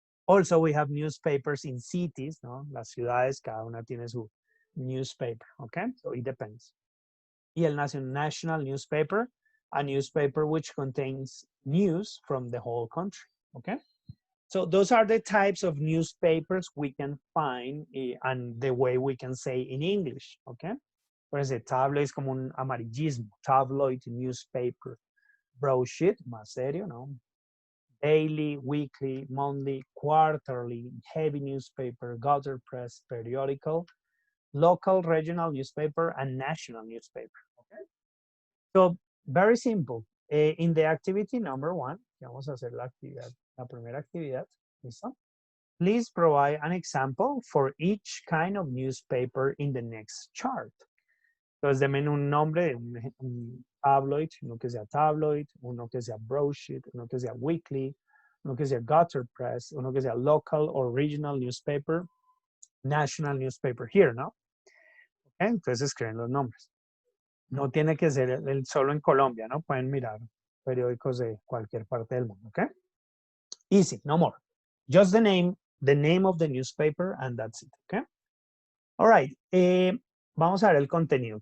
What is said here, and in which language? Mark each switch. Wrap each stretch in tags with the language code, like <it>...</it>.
<en>Also, we have newspapers in cities, no?</en> <es>Las ciudades, cada una tiene su</es> <en>newspaper, okay? So it depends.</en> <es>Y el</es> <en>national newspaper, a newspaper which contains news from the whole country, okay? So those are the types of newspapers we can find and the way we can say in English, okay?</en> <es>Por ejemplo, tabloid es como un amarillismo, tabloid newspaper, broadsheet, más serio, ¿no?</es> <en>Daily, weekly, monthly, quarterly, heavy newspaper, gutter press, periodical, local, regional newspaper, and national newspaper, okay? So very simple. In the activity number 1,</en> <es>Aquí vamos a hacer la actividad, la primera actividad. ¿Listo?</es> <en>Please provide an example for each kind of newspaper in the next chart.</en> <es>Entonces, denme un nombre de un tabloid, uno que sea tabloid, uno que sea broadsheet, uno que sea weekly, uno que sea gutter press, uno que sea</es> <en>local or regional newspaper, national newspaper here,</en> <es>¿no? Okay, entonces escriben los nombres. No tiene que ser el solo en Colombia, ¿no? Pueden mirar periódicos de cualquier parte del mundo, ¿ok?</es> <en>Easy, no more. Just the name of the newspaper, and that's it, ¿ok? All right,</en> <es>vamos a ver el contenido.</es>